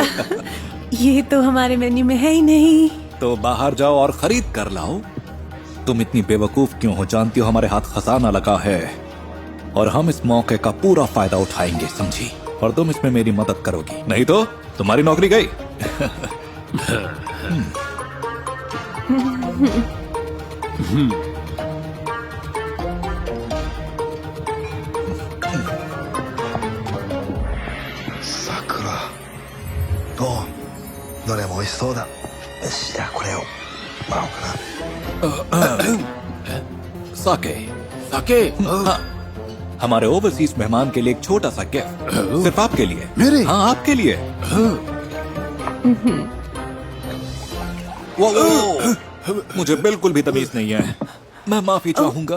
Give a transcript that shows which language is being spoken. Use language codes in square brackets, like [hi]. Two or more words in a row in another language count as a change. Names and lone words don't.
[hi] ये तो हमारे मेन्यू में है ही नहीं। तो बाहर जाओ और खरीद कर लाओ। तुम इतनी बेवकूफ क्यों हो? जानती हो हमारे हाथ खजाना लगा है और हम इस मौके का पूरा फायदा उठाएंगे, समझी? और तुम इसमें मेरी मदद करोगी, नहीं तो तुम्हारी नौकरी गई। [ja] 桜どうどれも美味しそうだ。よしじゃあこれをもらおうかな。 [hi] साके साके। हाँ, हमारे ओवरसीज मेहमान के लिए एक छोटा सा गिफ्ट, सिर्फ आपके लिए। मेरे? हाँ, आपके लिए। वो मुझे बिल्कुल भी तमीज नहीं है, मैं माफी चाहूंगा।